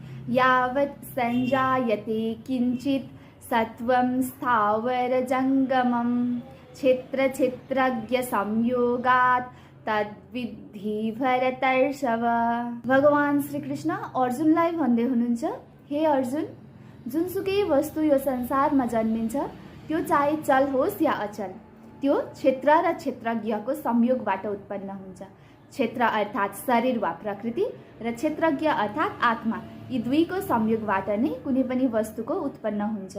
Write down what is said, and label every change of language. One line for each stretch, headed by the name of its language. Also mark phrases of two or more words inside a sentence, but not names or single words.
Sanskrit: यावत् संजायते किंचित् सत्वं स्थावरजङ्गमं क्षेत्र संयोगात् तद्विद्धि भरतर्षभ।
Nepali: भगवान श्री कृष्ण अर्जुनलाई भन्दै हुनुहुन्छ, हे अर्जुन, जुनसुकै वस्तु यो संसारमा जन्मिन्छ त्यो चाहे चल होस् या अचल, त्यो क्षेत्र र क्षेत्रज्ञको संयोगबाट उत्पन्न हुन्छ। क्षेत्र अर्थात् शरीर वा प्रकृति र क्षेत्रज्ञ अर्थात् आत्मा, यी दुईको संयोगबाट नै कुनै पनि वस्तुको उत्पन्न हुन्छ।